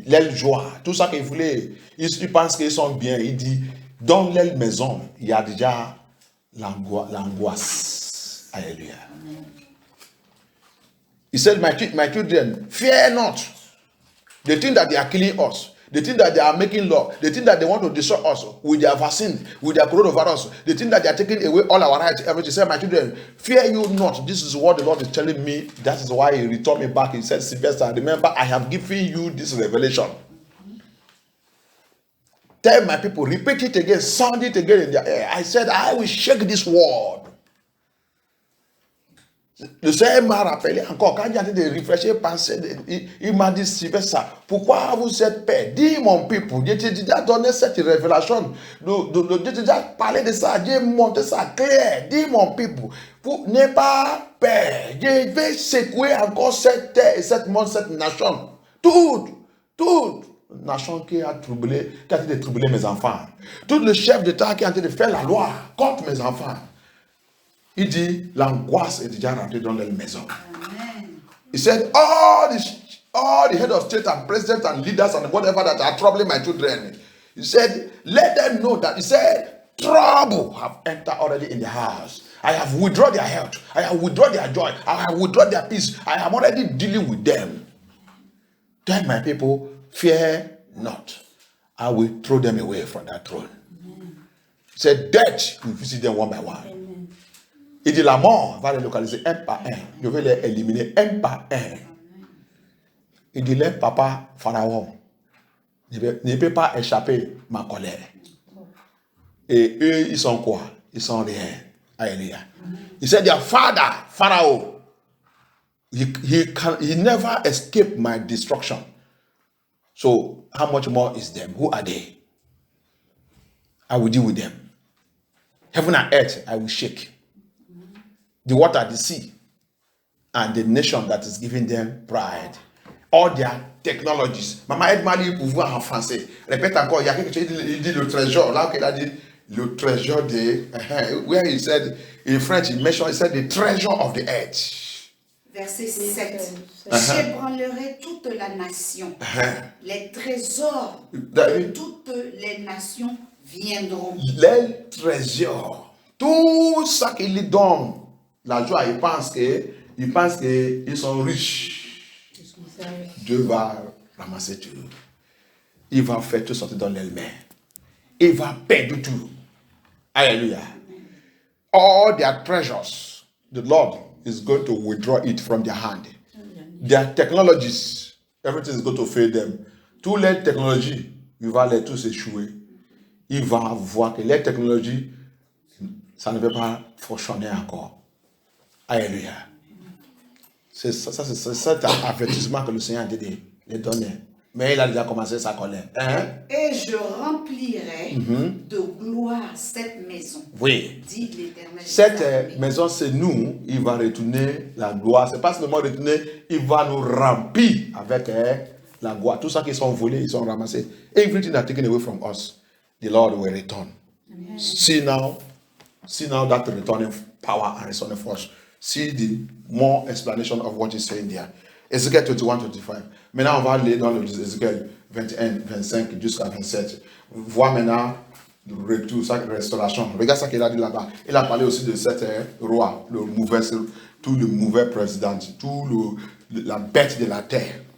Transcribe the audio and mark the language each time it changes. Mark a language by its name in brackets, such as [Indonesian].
[French] Leur joie, tout ça qu'ils voulaient, ils pensent qu'ils sont bien. Il dit, dans leur maison, il y a déjà l'angoisse. Alléluia. [English] He said, my children, fear not. The thing that they are killing us, the thing that they are making law, the thing that they want to destroy us with their vaccine, with their coronavirus, the thing that they are taking away all our rights, everything. He said, my children, fear you not. This is what the Lord is telling me. That is why he returned me back. He said, Sylvester, remember, I have given you this revelation. Tell my people, repeat it again, sound it again in their ear. I said, I will shake this world. [French] Le Seigneur m'a rappelé encore, quand il a de réfléchir, penser, il m'a dit, ça. Pourquoi vous êtes peur? Dis mon peuple, Dieu t'a déjà donné cette révélation. Dieu t'a déjà parlé de ça, Dieu montré ça clair. Dis mon peuple, n'aie pas peur. Dieu va secouer encore cette terre, cette monde, cette nation. Toute nation qui a été de troubler mes enfants. Tout le chef d'État qui a été de faire la loi contre mes enfants. Il dit, l'angoisse est déjà rentrée dans leur maison. [English] Amen. He said, all the head of state and presidents and leaders and whatever that are troubling my children. He said, let them know that, he said, trouble have entered already in the house. I have withdrawn their health. I have withdrawn their joy. I have withdrawn their peace. I am already dealing with them. Tell my people, fear not. I will throw them away from that throne. Amen. He said, death will visit them one by one. Amen. [French] Il dit, la mort va les localiser un par un. Je vais les éliminer un par un. Il dit, les papa Pharaon ne peut pas échapper ma colère. Et eux, ils sont quoi? Ils sont rien. Alléluia. He said, their father, Pharaoh, he never escaped my destruction. So, how much more is them? Who are they? I will deal with them. Heaven and earth, I will shake. The water, the sea, and the nation that is giving them pride. All their technologies. Maman, aide-moi à lire pour voir en français. Répète encore, il y a quelque chose, il dit le trésor. Là, il a dit le trésor de... [English] where he said, in French, he said the treasure of the earth. [French] Verset 7. J'ébranlerai toute la nation. Les trésors de toutes les nations viendront. Les trésors. Tout ça qu'il donne. La joie, ils pensent qu'ils sont riches. Dieu va ramasser tout. Il va faire tout sortir dans les mains. Il va perdre tout. Alléluia. [English] All their treasures, the Lord is going to withdraw it from their hand. Their technologies, everything is going to fail them. [French] Toutes les technologies, il va les tous échouer. Il va voir que les technologies, ça ne veut pas fonctionner encore. Alléluia. C'est cet avertissement que le Seigneur a dit de donner. Mais il a déjà commencé sa colère. Hein? Et je remplirai de gloire cette maison. Oui. Dit l'Éternel. Cette maison, c'est nous. Il va retourner la gloire. C'est pas seulement retourner, il va nous remplir avec la gloire. Tout ça qui sont volés, ils sont ramassés. [English] Everything that taken away from us, the Lord will return. Amen. See now that returning power and returning force. See the more explanation of what he's saying there. [French] Ézéchiel 21-25. Maintenant, on va aller dans le Ézéchiel 21, 25 jusqu'à 27. Voir maintenant le retour, sa restauration. Regarde ça qu'il a dit là-bas. Il a parlé aussi de cet roi, tout le mauvais président, la bête de la terre.